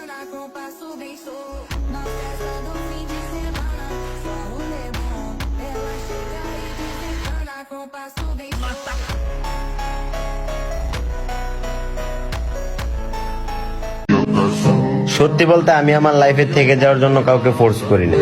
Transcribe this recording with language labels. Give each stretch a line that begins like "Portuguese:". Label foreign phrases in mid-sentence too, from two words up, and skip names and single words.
Portuguese: com passo bem solto. Na festa do fim de semana, só rolê bom. Ela chega e desencana com passo bem solto.
Bangla: সত্যি বলতে আমি আমার লাইফে থেকে যাওয়ার জন্য কাউকে ফোর্স করি না।